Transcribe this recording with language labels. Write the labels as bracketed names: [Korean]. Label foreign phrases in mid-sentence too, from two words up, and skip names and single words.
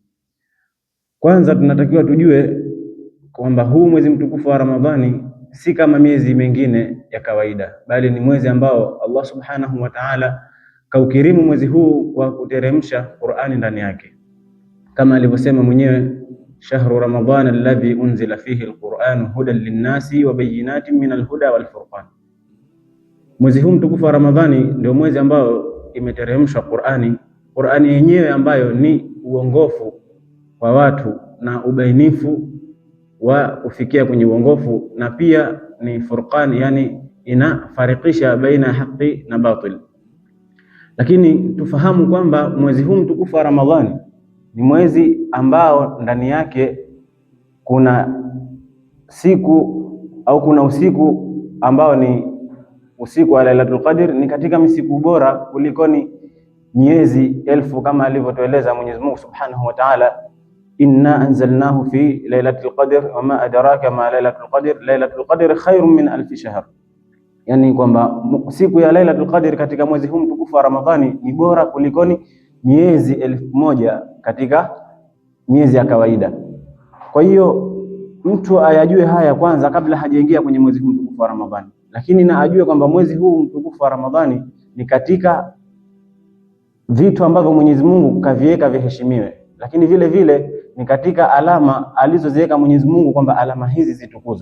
[Swahili] Kwanza tunatakiwa tujue kwamba huu mwezi mtukufu wa Ramadhani si kama miezi mingine ya kawaida, bali ni mwezi ambao Allah [Arabic] سبحانه وتعالى [Swahili] kaukirimu mwezi huu kwa kuteremsha Qur'ani ndani yake, kama alivyosema mwenyewe: [Arabic] شهر رمضان الذي أنزل فيه القرآن هدى للناس وبينات من الهدى والفرقان. [Swahili] Mwezi huu mtukufu wa Ramadhani ndio mwezi ambao imeteremshwa Qur'ani. Qur'ani yenyewe ambayo ni uongofu wa watu na ubainifu wa kufikia kwenye uongofu, na pia ni furqan, yani inafarikisha baina haki na batil. Lakini tufahamu kwamba mwezi huu mtukufu wa Ramadhani ni mwezi ambao ndani yake kuna siku au kuna usiku ambao ni usiku wa Lailatul Qadr, ni katika misiku bora kulikoni miezi elfu, kama alivyotueleza Mwenyezi Mungu [Arabic] سبحانه وتعالى: إنا أنزلناه في ليلة القدر وما أدراك ما ليلة القدر ليلة القدر خير من ألف شهر. [Swahili] Yani kwamba siku ya Lailatul Qadr katika mwezi huu mtukufu wa Ramadhani ni bora kulikoni miezi 1000 katika miezi ya kawaida. Kwa hiyo mtu ayajue haya kwanza kabla hajaingia kwenye mwezi huu mtukufu wa Ramadhani, lakini na ajue kwamba mwezi huu mtukufu wa Ramadhani ni katika vitu ambavyo Mwenyezi Mungu kaviweka viheshimiwe, lakini vile vile ni katika alama alizoziweka Mwenyezi Mungu kwamba alama hizi zitukuzwe.